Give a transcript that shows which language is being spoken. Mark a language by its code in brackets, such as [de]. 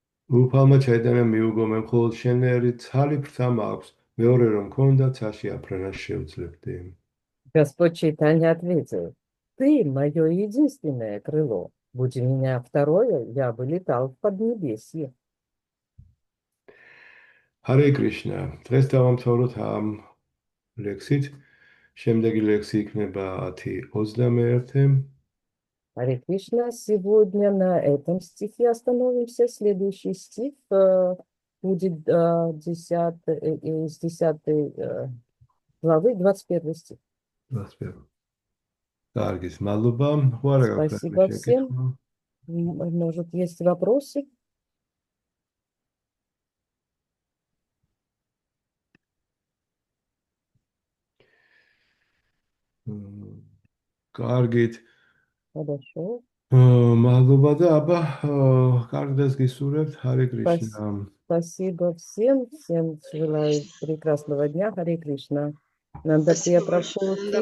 [ka] უფალმა ჩაიტანა მიუგო მე მხოლოდ შენერი ცალი ფრთა მაქვს, მეორე რომ მქონდა ცაში აფრენას შევძლებდი. [ru] Господь Чайтанья ответил: ты мое единственное крыло. Будь у меня второе, я бы летал в Поднебесье. [ka] Харе Кришна, დღეს დავამთავროთ ამ ლექსით. შემდეგი ლექსი იქნება 10:21. [ru] Харе Кришна, сегодня на этом стихе остановимся. Следующий стих будет из 10 главы, 21 стих. [ka] 21. Კარგი, მადლობა. [ru] Спасибо всем. Может, есть вопросы? [ka] კარგით. [ru] Хорошо. [ka] მადლობა და აბა კარგ დღეს გისურვებთ. [ru] Харе Кришна. Спасибо всем. Всем желаю прекрасного дня. Харе Кришна. Нандаприя Прабху.